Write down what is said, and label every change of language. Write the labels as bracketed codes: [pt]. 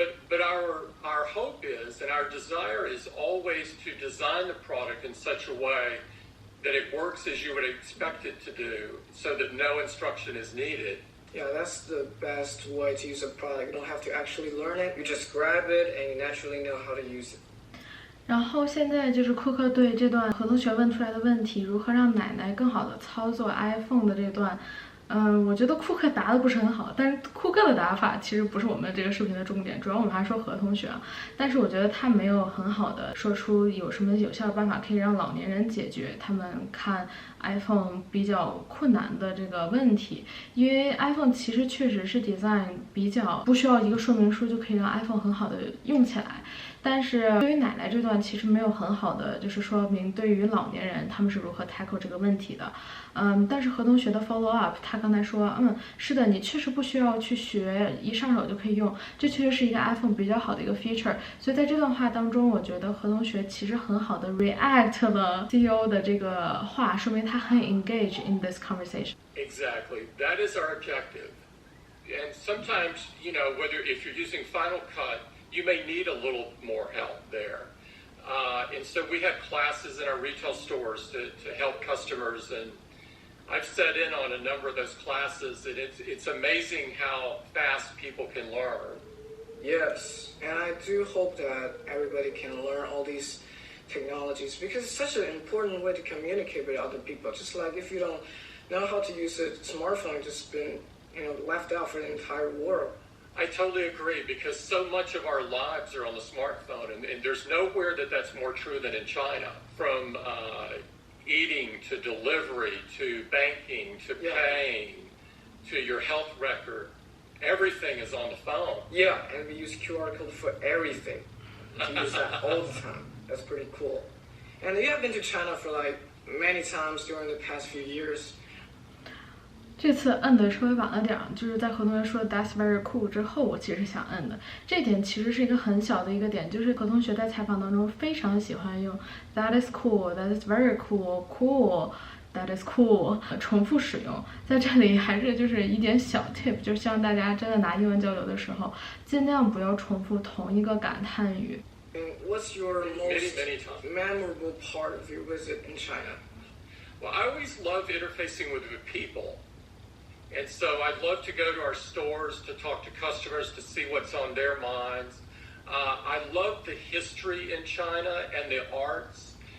[en] But our hope is, and our desire is always to design the product in such a way that it works as you would expect it to do, so that no instruction is needed. Yeah, that's the best way to use a product. You don't have to actually learn it. You just grab it and you naturally know how to use it. [zh] 然后现在就是库克对这段何同学问出来的问题，如何让奶奶更好的操作 iPhone 的这段，我觉得库克答的不是很好，但是库克的答法其实不是我们这个视频的重点，主要我们还说何同学啊。但是我觉得他没有很好的说出有什么有效的办法可以让老年人解决他们看 iPhone 比较困难的这个问题，因为 iPhone 其实确实是 design 比较不需要一个说明书就可以让 iPhone 很好的用起来。但是对于奶奶这段其实没有很好的就是说明对于老年人他们是如何 tackle 这个问题的。但是何同学的 follow up， 他刚才说，是的，你确实不需要去学，一上手就可以用，这确实是一个 iPhone 比较好的一个 feature。所以在这段话当中，我觉得何同学其实很好的 react 了 CEO 的这个话，说明他很 [en] engage in this conversation. Exactly, that is our objective. And sometimes, whether if you're using Final Cut, you may need a little more help there. And so we have classes in our retail stores to help customers, and I've sat in on a number of those classes, and it's amazing how fast people can learn. Yes, and I do hope that everybody can learn all these technologies because it's such an important way to communicate with other people. Just like if you don't know how to use a smartphone, you've just been left out for the entire world. I totally agree because so much of our lives are on the smartphone, and there's nowhere that's more true than in China. From eating to delivery to banking to paying to your health record, everything is on the phone. Yeah, and we use QR code for everything. We use that all the time. That's pretty cool. And you have been to China for many times during the past few years. [zh] 这次摁的稍微晚了点，就是在何同学说 [en] "That's very cool" [zh] 之后，我其实是想摁的。这点其实是一个很小的一个点，就是何同学在采访当中非常喜欢用 [en] "That is cool", "That is very cool", [zh] "cool", "That is cool" 重复使用。在这里还是就是一点小 tip， 就是希望大家真的拿英文交流的时候，尽量不要重复同一个感叹语。 [en] What's your most memorable part of your visit in China? Well, I always love interfacing with the people.And so I'd love to go to our stores to talk to customers to see what's on their minds. I love the history in China and the arts.